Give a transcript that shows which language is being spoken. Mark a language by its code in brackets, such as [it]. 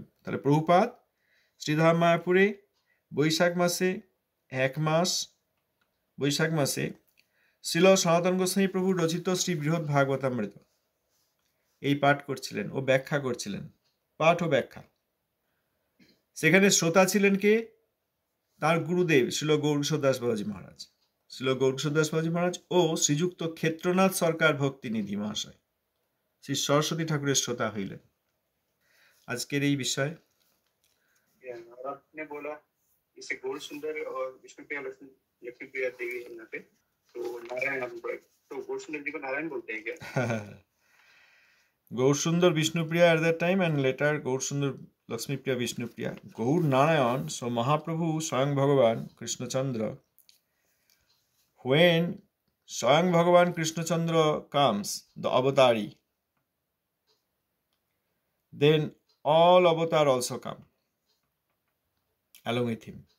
[bn] তাহলে প্রভুপাদ শ্রীধাম মায়াপুরে বৈশাখ মাসে 1 মাস, বৈশাখ মাসে শ্রীল সনাতন গোস্বামী প্রভুর রচিত শ্রী বৃহৎ ভাগবতামৃত এই পাঠ করছিলেন ও ব্যাখ্যা করছিলেন, পাঠ ও ব্যাখ্যা। সেখানে শ্রোতা ছিলেন কে? তার গুরুদেব শ্রীল গৌরকিশোর দাস বাবাজি মহারাজ, শ্রীল গৌরকিশোর দাস বাবাজি মহারাজ ও শ্রীযুক্ত ক্ষেত্রনাথ সরকার ভক্তিনিধি মহাশয় শ্রী সরস্বতী ঠাকুরের শ্রোতা হইলেন। আজকের এই বিষয় [hi] आपने बोला इसे गौर सुंदर और विष्णुप्रिया लक्ष्मीप्रिया देवी है यहाँ पे, तो नारायण, तो गौर सुंदर जी को नारायण बोलते हैं क्या? [en] Gaur Sundar Vishnupriya at that time and later Gaur Sundar Lakshmipriya Vishnupriya. Gaur Narayan, so Mahaprabhu Swayam Bhagavan Krishna Chandra, when Swayam Bhagavan Krishna Chandra comes, the avatari, then all avatar also come along with him.